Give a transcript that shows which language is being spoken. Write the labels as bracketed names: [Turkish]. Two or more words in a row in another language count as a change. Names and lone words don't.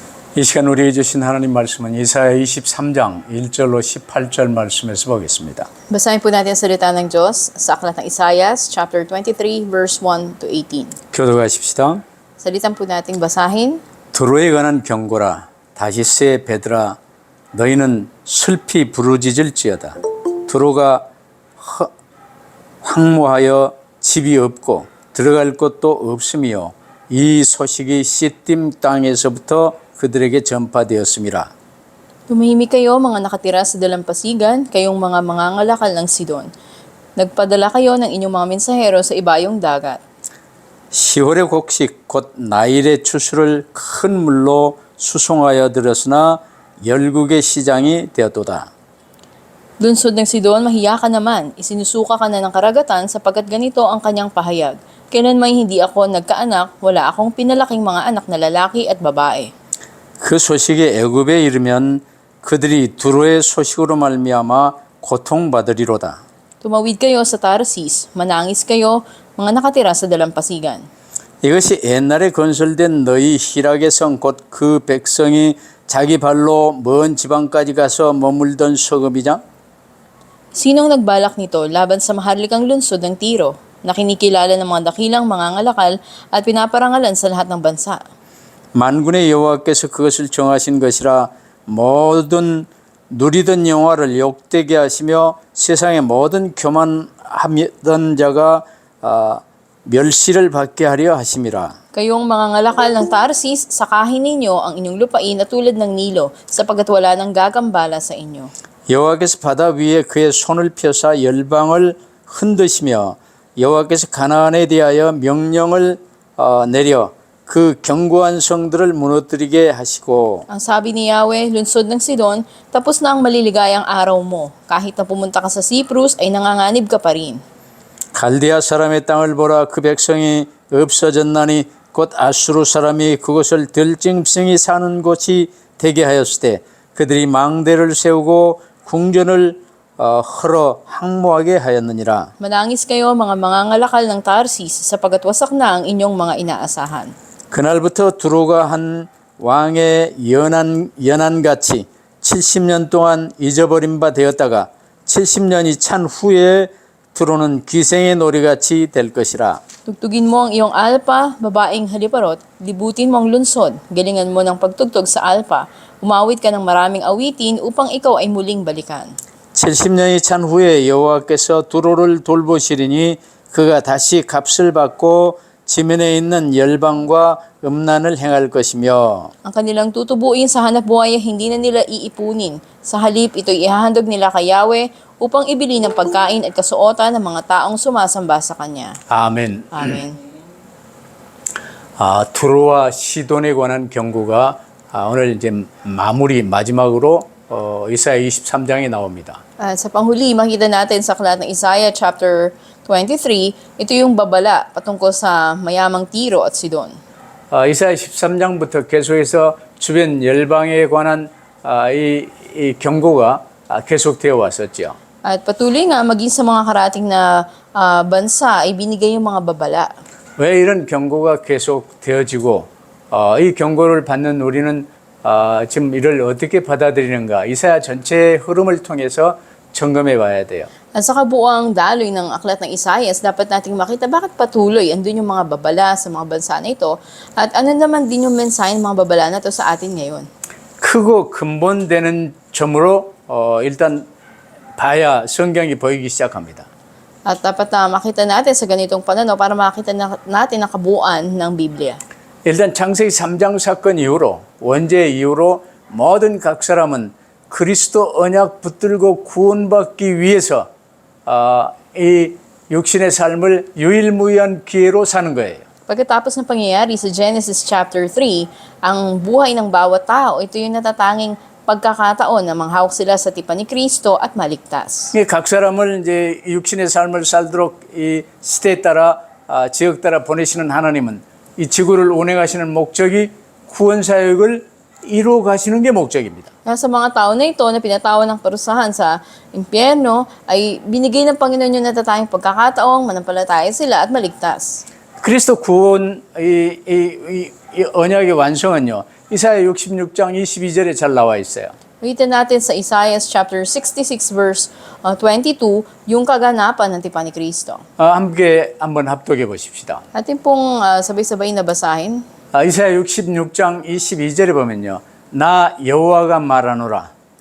[Korean] 이 시간 우리에게 주신 하나님 말씀은 이사야 23장 1절로 18절 말씀에서 보겠습니다. [Filipino] Basahin po natin ang salita ng Diyos sa aklat ng Isaias, [English] chapter 23, verse 1 to 18. [Korean] 교도하십시다. [Filipino] Salitan po nating basahin. [Korean] 두로에 관한 경고라. 다시스의 베드라, 너희는 슬피 부르짖을지어다. 두로가 황무하여 집이 없고 들어갈 곳도 없으며 이 소식이 시딤 땅에서부터 그들에게 전파되었음이라. [Filipino] Tumahimik kayo mga nakatira sa dalampasigan, kayong mga mangangalakal ng Sidon. Nagpadala kayo ng inyong mga mensahero sa ibayong dagat. [Korean] 시월의 곡식 곧 나일의 추수를 큰 물로 수송하여 들었으나 열국의 시장이 되었도다. [Filipino] Lunsod ng Sidon, mahiya ka naman. Isinusuka ka na ng karagatan sapagkat ganito ang kanyang pahayag. Kailanman hindi ako nagkaanak, wala akong pinalaking mga anak na lalaki at babae. [Korean] 그 소식이 애굽에 이르면 그들이 두로의 소식으로 말미암아 고통받으리로다. [Filipino] Tumawid kayo sa Tarsis, manangis kayo, mga nakatira sa dalampasigan. [Korean] 이것이 옛날에 건설된 너희 희락의 성 곧 그 백성이 자기 발로 먼 지방까지 가서 머물던 소금이냐? [Filipino] Sinong nagbalak nito laban sa maharlikang lungsod ng Tiro, na kinikilala ng mga dakilang mangangalakal at pinaparangalan sa lahat ng bansa? [Korean] 만군의 여호와께서 그것을 정하신 것이라 모든 누리던 영화를 욕되게 하시며 세상의 모든 교만하던 자가 멸시를 받게 하려 하심이라. [Filipino] Kayong mangangalakal ng Tarsis, sakahin ninyo ang inyong lupain na tulad ng Nilo, sapagkat wala nang gagambala sa inyo. [Korean] 여호와께서 바다 위에 그의 손을 펴사 열방을 흔드시며 여호와께서 가나안에 대하여 명령을 내려 그 견고한 성들을 무너뜨리게 하시고 [Filipino] Ang sabi ni Yahweh, lunsod ng Sidon, tapos na ang maliligayang araw mo. Kahit na pumunta ka sa Cyprus, ay nanganganib ka pa rin. [Korean] 갈대아 사람의 땅을 보라 그 백성이 없어졌나니 곧 아수르 사람이 그것을 들짐승이 사는 곳이 되게 하였을 때 그들이 망대를 세우고 궁전을 헐어 항모하게 하였느니라. [Filipino] Manangis kayo mga mangangalakal ng Tarsis, sapagkat wasak na ang inyong mga inaasahan. [Korean] 그날부터 두로가 한 왕의 연한같이 70년 동안 잊어버린 바 되었다가 70년이 찬 후에 두로는 귀생의 놀이같이 될 것이라. [Filipino] Tugtugin mo ang iyong alpa, babaeng haliparot, libutin mo ang lunsod, galingan mo ng pagtugtog sa alpa, umawit ka ng maraming awitin upang ikaw ay muling balikan. [Korean] 70년이 찬 후에 여호와께서 두로를 돌보시리니 그가 다시 값을 받고 지면에 있는 열방과 음란을 행할 것이며 [Filipino] Ang kanilang tutubuin sa hanap buhay ay hindi na nila iipunin. Sa halip, ito'y ihahandog nila kay Yahweh upang ibili ng pagkain at kasuotan ng mga taong sumasamba sa Kanya. [Korean] 아멘. [Filipino] Amen. [Korean] 두로와 시돈에 관한 경고가 오늘 이제 마지막으로 이사야 23장에 나옵니다. [Filipino] At sa panghuli, makita natin sa aklat ng Isaiah chapter 23, ito yung babala patungkol sa mayamang Tiro at Sidon. [Korean] 이사야 13장부터 계속해서 주변 열방에 관한 이 경고가 계속되어 왔었죠. [Filipino] At patuloy nga maging sa mga karating na bansa ay binigay yung mga babala. [Korean] 왜 이런 경고가 계속 되어지고 이 경고를 받는 우리는 지금 이를 어떻게 받아들이는가 이사야 전체의 흐름을 통해서 점검해 봐야 돼요. [Filipino] At sa kabuuang daloy ng aklat ng Isaias, dapat nating makita bakit patuloy andun yung mga babala sa mga bansa na ito at ano naman din yung mensahe ng mga babala na ito sa atin ngayon. [Korean] 크고 근본되는 점으로 일단 봐야 성경이 보이기 시작합니다. [Filipino] At dapat na makita natin sa ganitong pananaw para makita natin ang kabuuan ng Biblia. [Korean] 일단 창세기 3장 사건 이후로 원죄 이후로 모든 각 사람은 그리스도 언약 붙들고 구원받기 위해서 이 육신의 삶을 유일무이한 기회로 사는 거예요. [Filipino] Pagkatapos ng pangyayari sa Genesis chapter 3, ang buhay ng bawat tao, ito yung natatanging pagkakataon na manghawak sila sa tipan ni Kristo at maligtas. [Korean] 각 사람을 이제 육신의 삶을 살도록 이 시대에 따라 지역 따라 보내시는 하나님은 이 지구를 운행하시는 목적이 구원 사역을 이루어 가시는 게 목적입니다. [Filipino] Sa mga tao na ito na pinatawan ng parusahan sa impyerno ay binigay ng Panginoon yung natatanging pagkakataong manampalataya sila at maligtas. [Korean] 그리스도 구원 이 이 언약의 완성은요. 이사야 66장 22절에 잘 나와 있어요. [Filipino] Makita natin sa Isaiah [English] chapter 66 verse 22 [Filipino] yung kaganapan ng tipan ni Kristo. [Korean] 함께 한번 합독해 보십시다. [Filipino] Atin pong sabay-sabay na basahin. [Korean] 이사야 66장 22절에 보면요. 나 여호와가 말하노라.